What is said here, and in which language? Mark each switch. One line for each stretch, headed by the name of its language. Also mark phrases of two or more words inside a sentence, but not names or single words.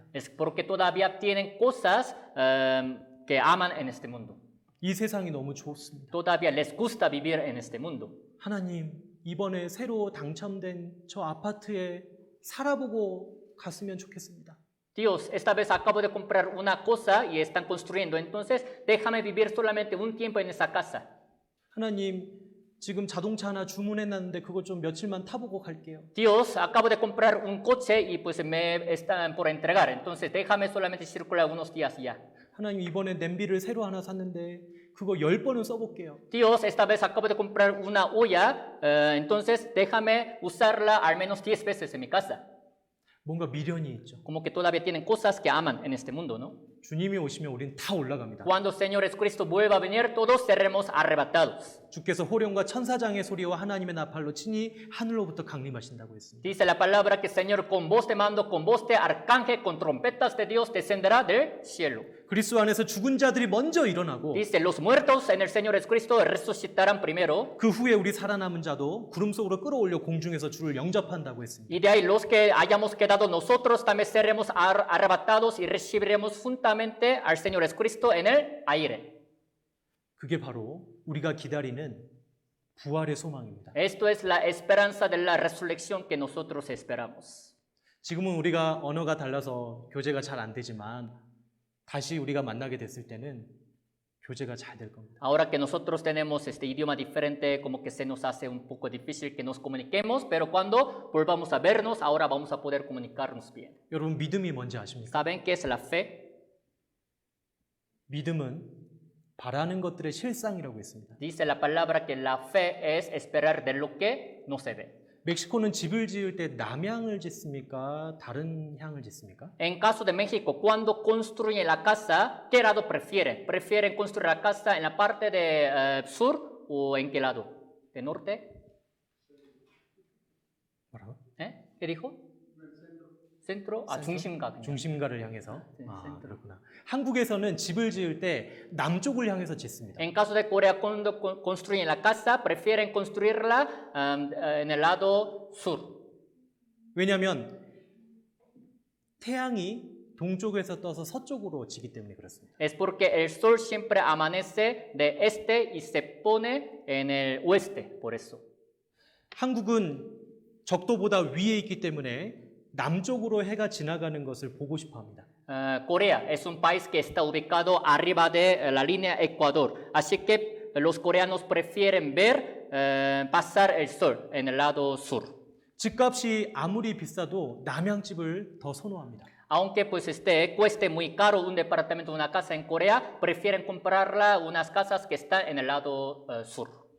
Spanish: Es porque todavía tienen cosas que aman en este mundo.
Korean: 이 세상이 너무 좋습니다.
Spanish: Todavía les gusta vivir en este mundo.
Korean: 하나님, 이번에 새로 당첨된 저 아파트에 살아보고 갔으면 좋겠습니다.
Spanish: Dios, esta vez acabo de comprar una cosa y están construyendo, entonces déjame vivir solamente un tiempo en esa casa.
Korean: 하나님, 지금 자동차 하나 주문해놨는데 그거 좀 며칠만 타보고 갈게요.
Spanish: Dios, acabo de comprar un coche y pues me están por entregar, entonces déjame solamente circular unos días ya.
Korean: 하나님, 이번에 냄비를 새로 하나 샀는데 그거 10번은 써볼게요.
Spanish: Dios, esta vez acabo de comprar una olla, entonces déjame usarla al menos 10 veces en mi casa.
Korean: 뭔가 미련이 있죠.
Spanish: Como que todavía tienen cosas que aman en este mundo, ¿no?
Korean: 주님이 오시면 우린 다 올라갑니다.
Spanish: Cuando el Señor Jesucristo vuelva a venir, todos seremos arrebatados.
Korean: 주께서 호령과 천사장의 소리와 하나님의 나팔로 친히 하늘로부터 강림하신다고 했습니다.
Spanish: Dice la palabra que el Señor con voz de mando, con voz de arcángel, con trompetas de Dios descenderá del cielo.
Korean: 그리스도 안에서 죽은 자들이 먼저 일어나고
Spanish: Dice, los muertos en el Señor Jesucristo resucitarán primero.
Korean: 그 후에 우리 살아남은 자도 구름 속으로 끌어올려 공중에서 주를 영접한다고 했습니다.
Spanish: Y de ahí los que hayamos quedado nosotros también seremos arrebatados y recibiremos juntamente al Señor Jesucristo en el aire.
Korean: 그게 바로 우리가 기다리는 부활의 소망입니다.
Spanish: Esto es la esperanza de la resurrección que nosotros esperamos.
Korean: 지금은 우리가 언어가 달라서 교제가 잘 안 되지만 다시 우리가 만나게 됐을 때는 교제가 잘 될 겁니다.
Spanish: Ahora que nosotros tenemos este idioma diferente, como que se nos hace un poco difícil que nos comuniquemos, pero cuando volvamos a vernos, ahora vamos a poder comunicarnos bien.
Korean: 여러분, 믿음이 뭔지 아십니까?
Spanish: ¿Saben qué es la fe?
Korean: 믿음은 바라는 것들의 실상이라고 했습니다.
Spanish: Dice la palabra que la fe es esperar de lo que no se ve.
Korean: 멕시코는 집을 지을 때 남향을 짓습니까? 다른 향을 짓습니까?
Spanish: En caso de México, cuando construyen la casa, ¿qué lado prefieren? ¿Prefieren construir la casa en la parte de sur o en qué lado? ¿De norte?
Korean: 뭐라고?
Spanish: ¿Qué dijo? Centro.
Korean: 아, 중심가. 그냥. 중심가를 향해서. 네, 아, 센터. 그렇구나. 한국에서는 집을 지을 때 남쪽을 향해서 짓습니다.
Spanish: En caso de Corea, cuando construyen la casa, prefieren construirla en el lado sur.
Korean: 왜냐하면 태양이 동쪽에서 떠서 서쪽으로 지기 때문에 그렇습니다.
Spanish: Es porque el sol siempre amanece de este y se pone en el oeste, por eso.
Korean: 한국은 적도보다 위에 있기 때문에 남쪽으로 해가 지나가는 것을 보고 싶어 합니다.
Spanish: Corea es un país que está ubicado arriba de la línea Ecuador, así que los coreanos prefieren ver pasar el sol en el lado sur.
Korean: 집값이 아무리 비싸도 남향집을 더 선호합니다.
Spanish: Aunque pues cueste muy caro un departamento, una casa en Corea, prefieren comprarla unas casas que están en el lado sur.